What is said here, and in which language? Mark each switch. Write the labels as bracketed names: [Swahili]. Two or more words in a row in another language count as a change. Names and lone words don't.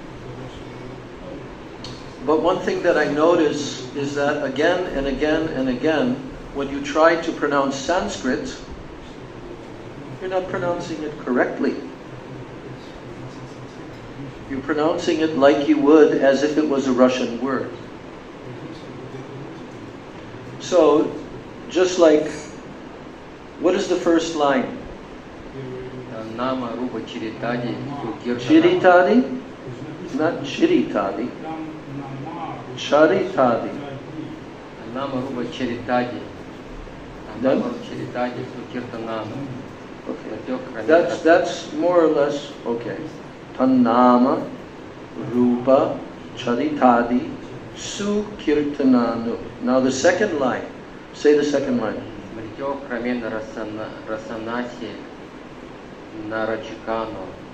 [English] But one thing that I notice is that again and again and again, when you try to pronounce Sanskrit, you're not pronouncing it correctly. You're pronouncing it like you would as if it was a Russian word. So, just like, what is the first line? [Sanskrit] Nama Rupa Chiritadi [English] Chiritadi? Not Chiritadi. [Sanskrit] Charitadi. Nama Rupa Chiritadi. Nama Rupa Chiritadi Sukirtanano. [English] Okay. That's more or less okay. [Sanskrit] Tannama Rupa Charitadi Sukirtanano. [English] Now the second line. Say the second line. [Sanskrit] Svertyok Kramena Rasanasi Narachikano.